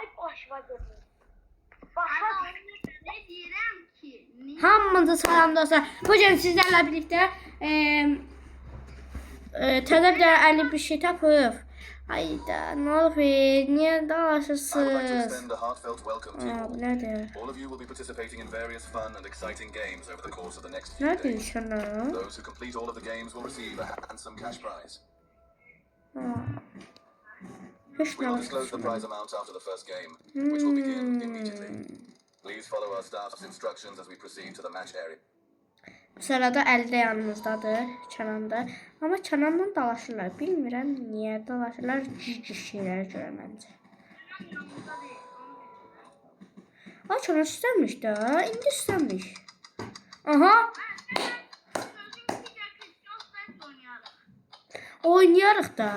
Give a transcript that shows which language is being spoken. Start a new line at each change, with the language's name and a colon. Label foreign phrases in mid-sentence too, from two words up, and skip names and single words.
Turkish: başıma görür. Başa ne diyeyim ki?
Azerbaijani: Hamınıza salam dostlar. Bugün sizlerle birlikte təzə bir dənə bir şey tapıb.
Turkish: Hayda, ne olur? Niye dalaşırsınız?
Azerbaijani: Bu nədir?
English: All of you will be participating in various fun and exciting games over the course of the next few
Azerbaijani: Nədir
English: days.
Turkish: şuna?
English: Those who complete all of the games will receive a handsome cash prize.
Azerbaijani: Heç
English: We will
Azerbaijani: nə
English: disclose the prize amount after the first game, which will begin immediately. Please follow our staff's instructions as we proceed to the match area.
Azerbaijani: Bu sırada əldə yanımızdadır, Kənan'da. Amma Kənan'la dalaşırlar. Bilmirəm niyə dalaşırlar. Cici şeylər görə məncə. Ay, Kənan istəmiş də. İndi istəmiş. Aha. Oynayarıq da.